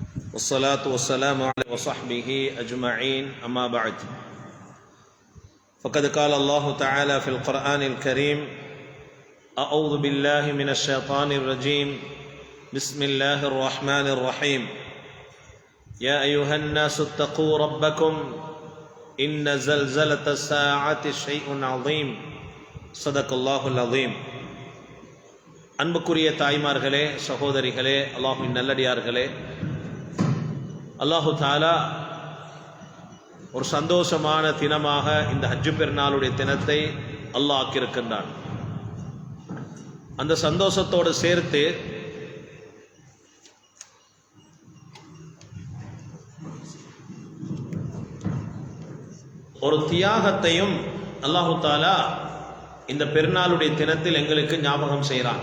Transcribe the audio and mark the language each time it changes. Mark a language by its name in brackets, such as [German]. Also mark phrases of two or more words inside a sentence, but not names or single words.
[Arabic] والصلاة والسلام على وصحبه أجمعين أما بعد فقد قال الله تعالى في القرآن الكريم أعوذ بالله من الشيطان الرجيم بسم الله الرحمن الرحيم يا أيها الناس اتقوا ربكم إن زلزلة الساعة شيء عظيم صدق الله العظيم. [Tamil] அன்புக்குரிய தாய்மார்களே, சகோதரிகளே, அல்லாஹ்வின் நல்லடியார்களே, [Arabic] الله تعالى [Tamil] ஒரு சந்தோஷமான தினமாக இந்த ஹஜ்ஜு பெருநாளுடைய தினத்தை அல்லாஹ் ஆக்கியிருக்கின்றான். அந்த சந்தோஷத்தோடு சேர்த்து ஒரு தியாகத்தையும் [Arabic] الله تعالى [Tamil] இந்த பெருநாளுடைய தினத்தில் எங்களுக்கு ஞாபகம் செய்கிறான்.